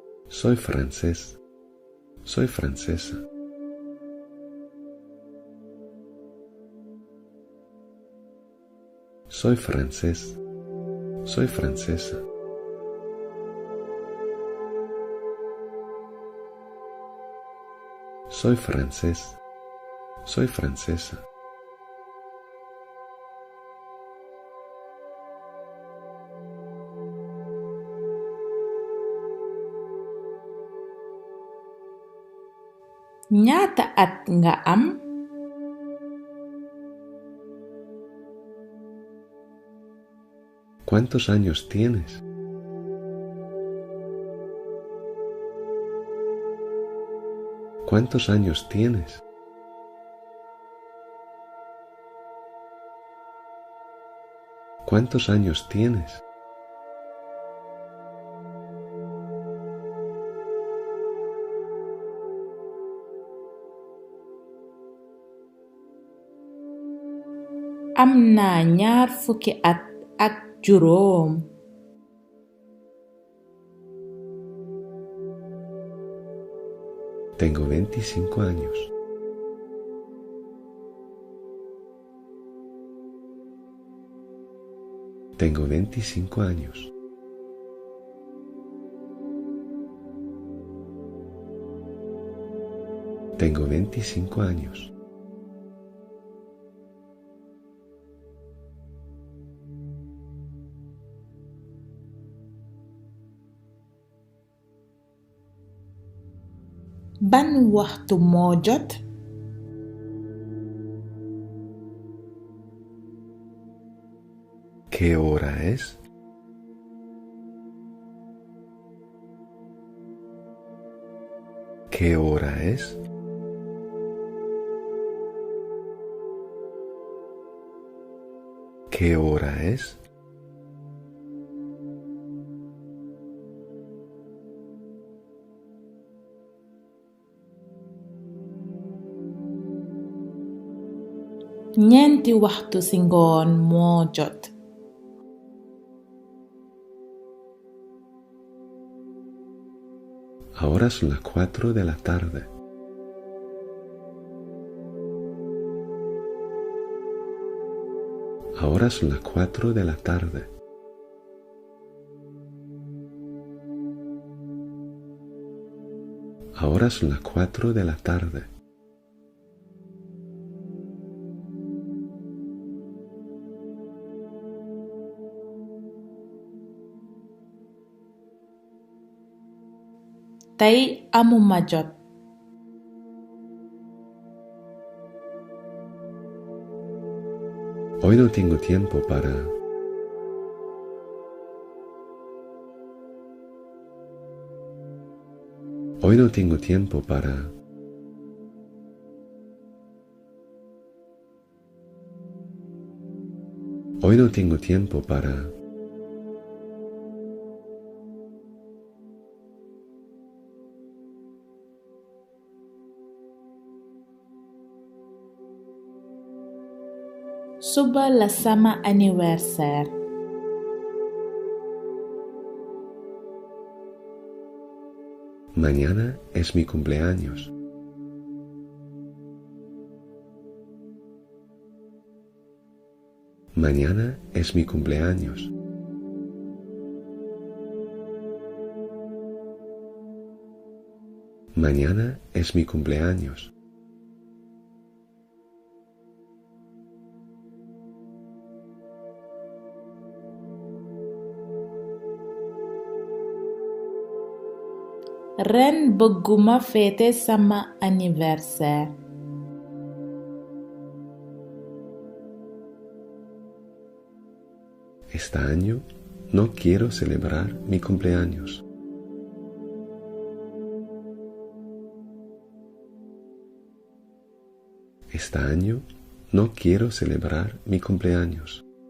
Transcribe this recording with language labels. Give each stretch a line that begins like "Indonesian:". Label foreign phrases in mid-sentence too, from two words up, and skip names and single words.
Spanish: Soy francés. Soy francesa. Soy francés. Soy francesa. Soy francés. Soy francesa.
Wolof: ñaata at nga am?
Spanish: ¿Cuántos años tienes? ¿Cuántos años tienes? ¿Cuántos años tienes?
Wolof: am naa ñaar fukki at ak juróom.
Spanish: Tengo 25 años. Tengo 25 años. Tengo 25 años.
Wolof: ban waxtu moo jot?
Spanish: ¿Qué hora es? ¿Qué hora es? ¿Qué hora es?
Wolof: ñeenti waxtu ci ngoon moo jot.
Spanish: Ahora son las 4 de la tarde. Ahora son las 4 de la tarde. Ahora son las 4 de la tarde.
Wolof: tey amuma jot.
Spanish: Hoy no tengo tiempo para... Hoy no tengo tiempo para... Hoy no tengo tiempo para...
Wolof: suba la sama anniversaire.
Spanish: Mañana es mi cumpleaños. Mañana es mi cumpleaños. Mañana es mi cumpleaños.
Wolof: ren bëgguma féete sama anniversaire.
Spanish: Este año no quiero celebrar mi cumpleaños. Este año no quiero celebrar mi cumpleaños.